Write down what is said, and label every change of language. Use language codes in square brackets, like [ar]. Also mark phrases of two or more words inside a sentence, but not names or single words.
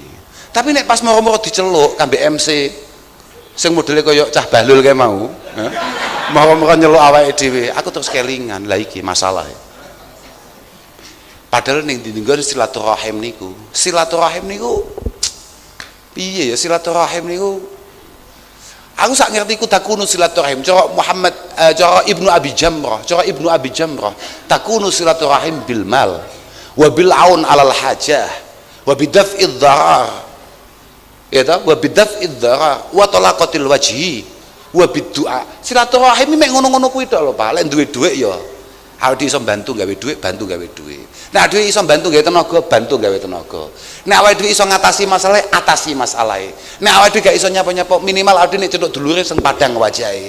[jv] Tapi nek pas moro-moro diceluk kambe MC sing modele kaya cah Bahlul kae mau, moro-moro nyeluk awake dhewe, aku terus kelingan. Lah iki masalah. Padahal ning dinggon silaturahim niku piye ya silaturahim niku aku sak ngerti ku takunu silaturahim cara Muhammad cara Ibnu Abi Jamrah takunu silaturahim [ar] بالمال والعون على الحاجة وبدفع الضرر يا تا وبدفع الضرر وطلاقة الوجه والدعاء. [jv] Silaturahim mek ngono-ngono kuwi tok lho Pak. Lek duwe dhuwit ya awake iso bantu gawe dhuwit, nek dhewe iso bantu gawe tenaga, bantu gawe tenaga. Nek awake dhewe iso ngatasi masalah, atasi masalahe. Nek awake dhewe gak iso nyapa-nyapa, minimal awake dhewe cetuk dulure sing padang wajahe.